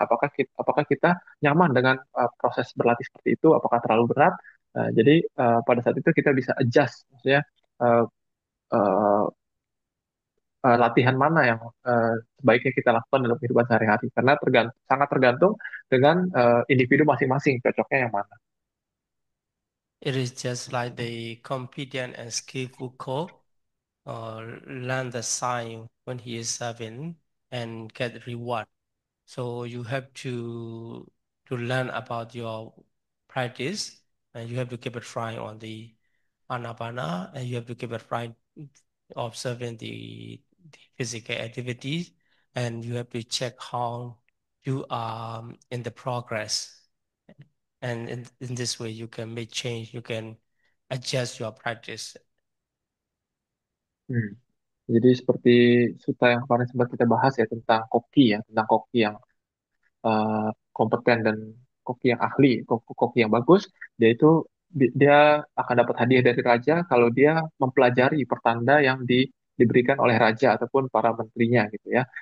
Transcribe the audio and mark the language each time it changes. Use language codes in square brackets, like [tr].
[id] Apakah kita nyaman dengan proses berlatih seperti itu? Apakah terlalu berat? Jadi pada saat itu kita bisa adjust, maksudnya uh, uh, latihan mana yang sebaiknya kita lakukan dalam kehidupan sehari-hari karena sangat tergantung dengan individu masing-masing cocoknya yang mana. [en] It is just like the competent and skillful cook learn the sign when he is serving and get reward. So you have to learn about your practice, and you have to keep it trying on the anapana, and you have to keep it trying observing the physical activities, and you have to check how you are in the progress. And in this way, you can make change, you can adjust your practice. Hmm. [id] Jadi seperti Suta yang kemarin sempat kita bahas ya tentang koki ya, tentang koki yang kompeten dan koki yang ahli, koki yang bagus, dia itu dia akan dapat hadiah dari raja kalau dia mempelajari pertanda yang diberikan oleh raja ataupun para menterinya gitu ya.